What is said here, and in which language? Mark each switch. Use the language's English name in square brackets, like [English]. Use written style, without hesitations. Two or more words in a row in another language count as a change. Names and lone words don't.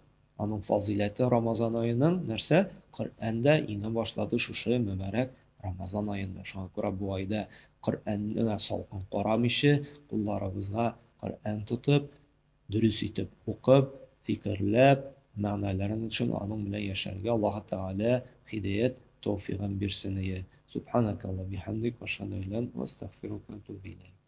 [Tatar] Аның фазиләте Рамазан аеның нәрсә? Qur'анда иңә башлады шушы мөбарәк Рамазан аенда. Шуңа күрә бу айда Qur'анны салкын карамыйча, кулларыбызга Qur'ан тотып, дөрес итеп укып, фикерләп, мәгънәләрен төшенеп, аның белән яшәргә Аллаһ Тәгалә һидаят тәүфигын бирсен. [Arabic] سبحانك اللهم بحمدك وأشهد أن لا إله إلا أنت، أستغفرك وأتوب إليك.